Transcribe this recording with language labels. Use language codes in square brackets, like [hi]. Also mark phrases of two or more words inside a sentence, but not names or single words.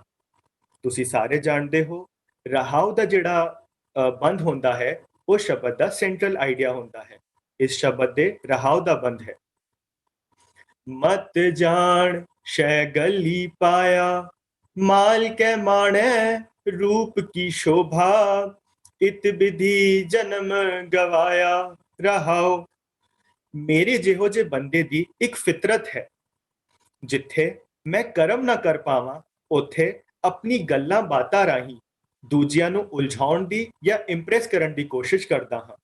[pa] ਤੁਸੀਂ ਸਾਰੇ ਜਾਣਦੇ ਹੋ, ਰਹਾਉ ਦਾ ਜਿਹੜਾ ਬੰਦ ਹੁੰਦਾ ਹੈ ਉਹ ਸ਼ਬਦ ਦਾ [en] central idea [pa] ਹੁੰਦਾ ਹੈ। ਇਸ ਸ਼ਬਦ ਦੇ ਰਹਾਉ ਦਾ ਬੰਦ ਹੈ, ਮਤ ਜਾਣ ਸ਼ੈ ਗਲੀ ਪਾਇਆ, ਮਾਲ ਕੇ ਮਾਣੈ [hi] रूप की शोभा, इत विधि जन्म गवाया। [pa] ਰਹਾਉ, ਮੇਰੇ ਜਿਹੋ ਜਿਹੇ ਬੰਦੇ ਦੀ ਇੱਕ ਫਿਤਰਤ ਹੈ, ਜਿੱਥੇ ਮੈਂ ਕਰਮ ਨਾ ਕਰ ਪਾਵਾਂ ਉੱਥੇ ਆਪਣੀ ਗੱਲਾਂ ਬਾਤਾਂ ਰਾਹੀਂ ਦੂਜਿਆਂ ਨੂੰ ਉਲਝਾਉਣ ਦੀ ਜਾਂ ਇੰਪ੍ਰੈਸ ਕਰਨ ਦੀ ਕੋਸ਼ਿਸ਼ ਕਰਦਾ ਹਾਂ।